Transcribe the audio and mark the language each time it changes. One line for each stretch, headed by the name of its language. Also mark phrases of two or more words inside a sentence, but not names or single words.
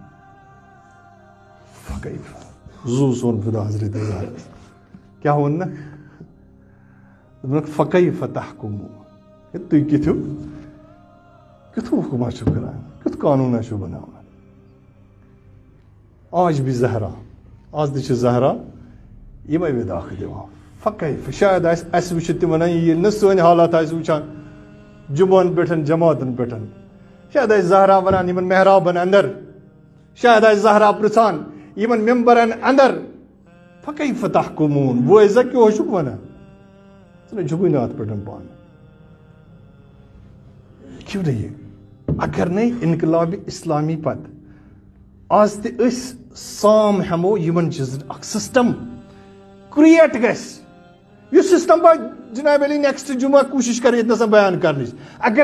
Kashmiri: فکیف زو سون خدا حضرت کیا وون نا دوٚپنکھ
Arabic: فکیف تحکمون
Kashmiri: تُہۍ کیُتھ حکما چھِو کران کیُتھ قانوٗنا چھِو بناوان
Urdu: آج بھی زہرا
Kashmiri: آز تہِ چھِ زہرا یِمے وِداخ دِوان فکیف شاید اس وچھت تہِ ونان ییٚلہِ نہٕ سٲنۍ حالات آسہِ وٕچھان جمعن پٮ۪ٹھ جماعتن پٮ۪ٹھ شاید آسہِ زہرا ونان یِمن محرابن اندر شاید آسہِ زہرا پرژھان یِمن ممبرن اندر
Arabic: فکیف تحکمون
Urdu: وہ عزت کیوں
Kashmiri: چھُکھ ونان ژٕ نَے چھُکُے نہٕ اتھ پٮ۪ٹھ پانہٕ کیوں نہٕ یہِ اگر نَے انقلاب اسلامی پتہٕ آز تہِ أسۍ سام ہٮ۪مو یِمن چیٖزن اکھ
English: system create
Kashmiri: گژھِ یُس سسٹم بہٕ جناب علی نیکسٹ جمعہ کوٗشش کرٕ ییٚتنس بیان کرنٕچ اگر